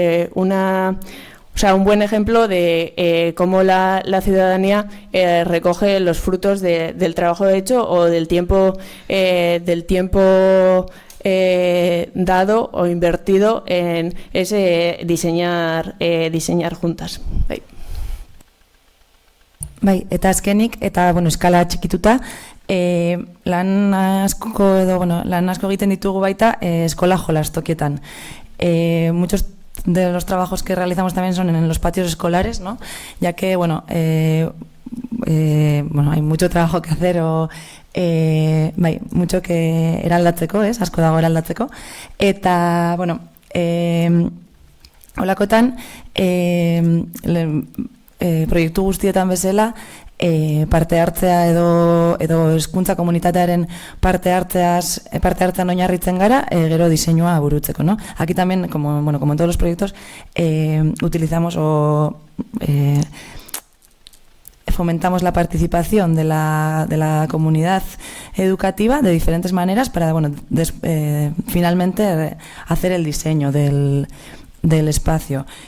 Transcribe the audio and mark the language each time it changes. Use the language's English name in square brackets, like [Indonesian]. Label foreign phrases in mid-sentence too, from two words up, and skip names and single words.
[Spanish] un buen ejemplo de cómo la ciudadanía recoge los frutos del trabajo hecho, o del tiempo dado o invertido en ese diseñar juntas. [Basque] Bai, eta azkenik, eta bueno, eskala txikituta, lan asko egiten ditugu baita eskola jolastokietan. [Spanish] Muchos de los trabajos que realizamos también son en los patios escolares, ¿no? Ya que, bueno, hay mucho trabajo que hacer, mucho que eraldatzeko, [Basque] asko dago eraldatzeko. Eta, bueno, holakotan, proiektu guztietan bezala, parte hartzea edo hezkuntza komunitatearen parte hartzean oinarritzen gara, gero diseinua burutzeko, [Spanish] ¿no? Aquí también, como en todos los proyectos, utilizamos fomentamos la participación de la comunidad educativa de diferentes maneras para, bueno, finalmente hacer el diseño del espacio.